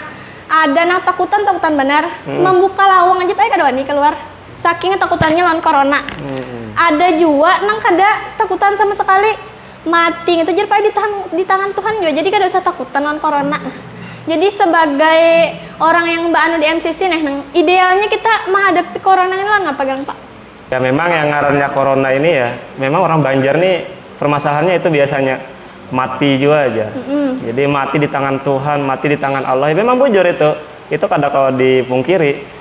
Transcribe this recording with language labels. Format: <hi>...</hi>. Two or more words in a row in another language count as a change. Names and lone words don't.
<bjn>Ada nang takutan benar, membuka lawang aja Pak kada wani keluar. Saking takutannya lawan corona. Ada juga nang kada takutan sama sekali, mati itu jadi Pak di tangan Tuhan juga. Jadi kada usah takutan lawan corona. Jadi sebagai orang yang anu di MCC nih, idealnya kita menghadapi corona ini lawan ngapa gang Pak?</bjn> <id>Ya memang yang ngarannya corona ini ya, memang orang Banjar nih permasalahannya itu biasanya mati juga aja.</id> <bjn>Jadi mati di tangan Tuhan, mati di tangan Allah. Ya, memang bujur itu kada kalau dipungkiri.</bjn>